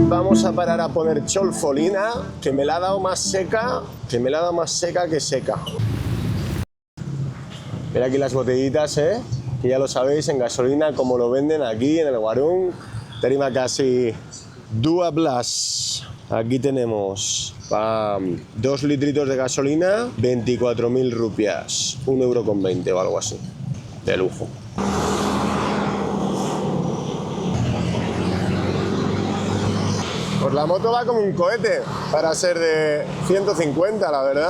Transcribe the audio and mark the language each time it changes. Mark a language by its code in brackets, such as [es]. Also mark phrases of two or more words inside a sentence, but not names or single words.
[es] vamos a parar a poner cholfolina, que me la ha dado más seca, que seca. Mira aquí las botellitas, que ya lo sabéis, en gasolina, como lo venden aquí en el Warung. [id] Terima kasih 12. [es] Aquí tenemos 2 litritos de gasolina, 24.000 rupias, 1,20 € o algo así. De lujo. Pues la moto va como un cohete para ser de 150, la verdad.